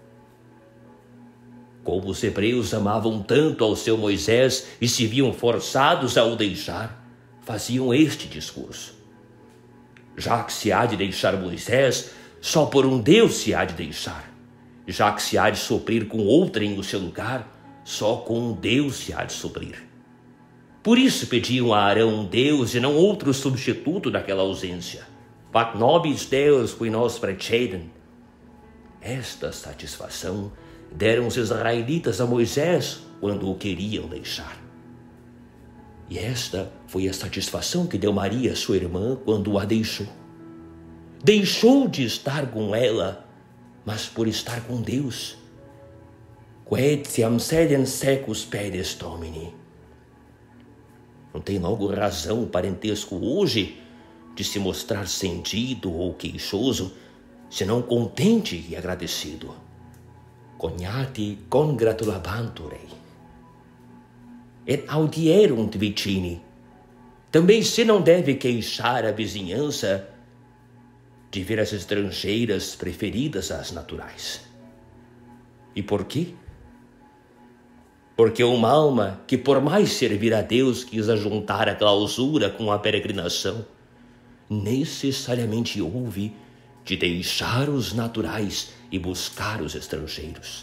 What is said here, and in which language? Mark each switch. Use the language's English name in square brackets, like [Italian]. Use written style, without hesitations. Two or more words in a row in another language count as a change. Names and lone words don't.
[Portuguese] Como os hebreus amavam tanto ao seu Moisés e se viam forçados a o deixar, faziam este discurso: já que se há de deixar Moisés, só por um Deus se há de deixar. Já que se há de suprir com outrem no seu lugar, só com um Deus se há de suprir. Por isso pediam a Arão um Deus e não outro substituto daquela ausência. [Latin] Fac nobis Deus qui nos precedem. [Portuguese] Esta satisfação deram os israelitas a Moisés quando o queriam deixar. E esta foi a satisfação que deu Maria, sua irmã, quando a deixou. Deixou de estar com ela, mas por estar com Deus. [Latin] Quetiam sedem secus pedes Domini. [Portuguese] Não tem logo razão o parentesco hoje de se mostrar sentido ou queixoso, senão contente e agradecido. [Latin] Cognati congratulabantur ei. Et audierunt vicini. [Portuguese] Também se não deve queixar a vizinhança de ver as estrangeiras preferidas às naturais. E por quê? Porque uma alma que por mais servir a Deus quis ajuntar a clausura com a peregrinação, necessariamente houve de deixar os naturais e buscar os estrangeiros.